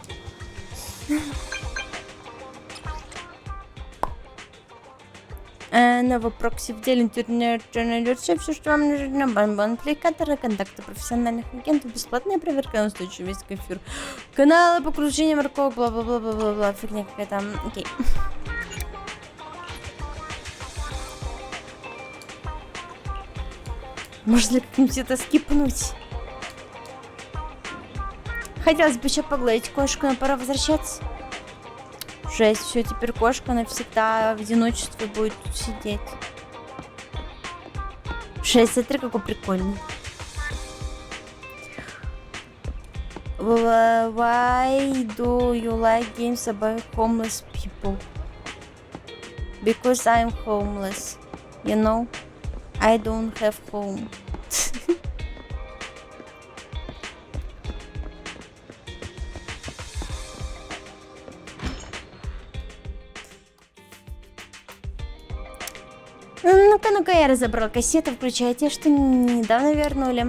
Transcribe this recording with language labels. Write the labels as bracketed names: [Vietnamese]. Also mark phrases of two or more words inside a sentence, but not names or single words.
[Russian] Новый прокси в деле интернет найдется все, что вам нужно. Бан-бан, аппликаторы, контакты профессиональных агентов, бесплатная проверка на устойчивость к эфиру. Каналы по кружению морковок, бла-бла-бла-бла-бла-бла. Фигня какая-то. Окей. Можно ли как-нибудь это скипнуть? Хотелось бы еще погладить кошку, но пора возвращаться. Жесть, все, теперь кошка навсегда в одиночестве будет тут сидеть. Жесть, смотри, какой прикольный. [English] Why do you like games about homeless people? Because I'm homeless. You know, I don't have home. [Russian] Ну-ка, я разобрал кассеты, включая те, что недавно вернули.